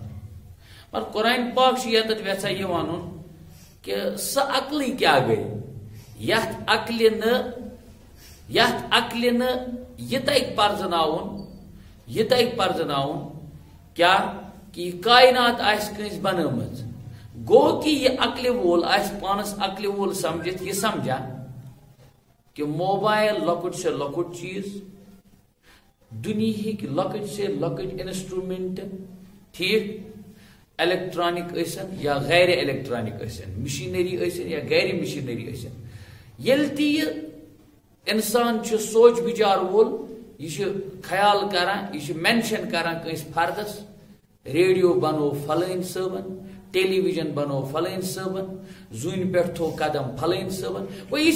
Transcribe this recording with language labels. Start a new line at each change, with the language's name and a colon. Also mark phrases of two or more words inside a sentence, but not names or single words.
Kashmiri: مگر قرآن پاک چھُ یتتھ یژھان یہِ ونُن کہ سۄ عقلی کیٛاہ گٔے یتھ عقلہِ نہٕ یہِ تگہِ پرزناوُن کیٛاہ کہ یہِ کائنات آسہِ کٲنٛسہِ بنٲومٕژ گو کہ یہ عقل وول آس پانس عقل وول سمجھت یہ سمجھا کہ موبائل لکٹ سے لکٹ چیز دنیا لکٹ سے لکٹ انسٹرومنٹ ٹھیک الیکٹرانک ٲسن یا غیر الیکٹرانک ٲسن مشینری ٲسن یا غیر مشینری ٲسن ییٚلہِ تہِ یہِ انسان چھُ سونچ بِچار وول یہِ چھُ خیال کران یہِ چھُ مینشن کران کٲنٛسہِ فردس ریڈیو بنو فلٲنۍ صٲبن ٹیلی ویژن بنو فلٲنۍ صٲبن زوٗنہِ پٮ۪ٹھ تھوٚو قدم فلٲنۍ صٲبن گوٚو یہِ چھُ